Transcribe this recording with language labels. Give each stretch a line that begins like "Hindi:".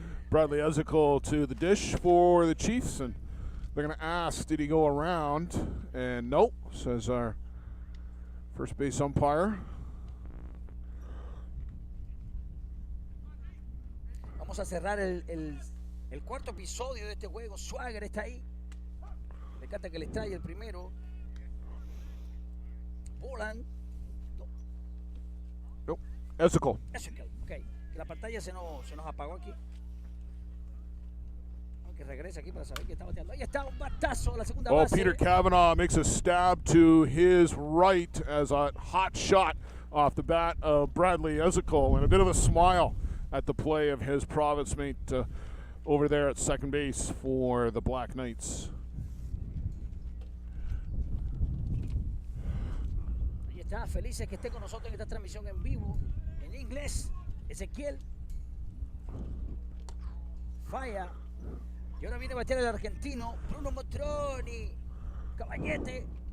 English: Bradley Ezekiel to the dish for the Chiefs, and they're going to ask, did he go around? And nope, says our first base umpire.
Spanish: Vamos a cerrar el cuarto episodio de este juego. Swagger está ahí. Me encanta que les trae el primero. Bolan. No. Ezekiel. Ok. La pantalla se nos apagó aquí. Que regrese aquí para saber que está bateando. Ahí está un batazo a la segunda base.
English: Peter Cavanaugh makes a stab to his right as a hot shot off the bat of Bradley Ezekiel, and a bit of a smile at the play of his province mate over there at second base for the Black Knights.
Spanish: Ahí está, felices que esté con nosotros en esta transmisión en vivo, en inglés. Ezequiel falla. Y ahora viene a batear el argentino Bruno Matroni, caballete.